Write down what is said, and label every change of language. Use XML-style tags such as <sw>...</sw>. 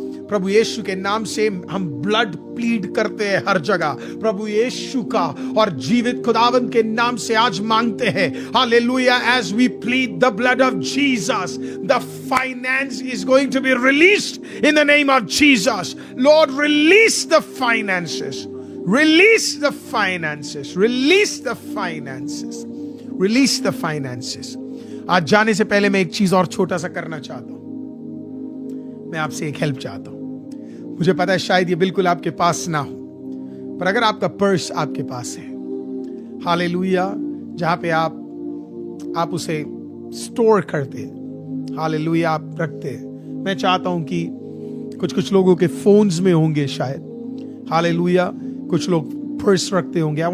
<hi>प्रभु यीशु के नाम से हम ब्लड प्लीड करते हैं हर जगह, प्रभु यीशु का और जीवित खुदावंद के नाम से आज मांगते हैं, hallelujah,</hi> <en>as we plead the blood of Jesus, the finance is going to be released in the name of Jesus. Lord, release the finances, release the finances, release the finances, release the finances.</en> <hi>आज जाने से पहले मैं एक चीज और छोटा सा करना चाहता हूं। मैं आपसे एक हेल्प चाहता हूं। मुझे पता है शायद ये बिल्कुल आपके पास ना हो, पर अगर आपका पर्स आपके पास है, हालेलुया, जहां पे आप उसे स्टोर करते, हालेलुया, आप रखते, मैं चाहता हूं कि कुछ लोगों के फोन्स में होंगे शायद, हालेलुया, कुछ लोग पर्स रखते होंगे।</hi>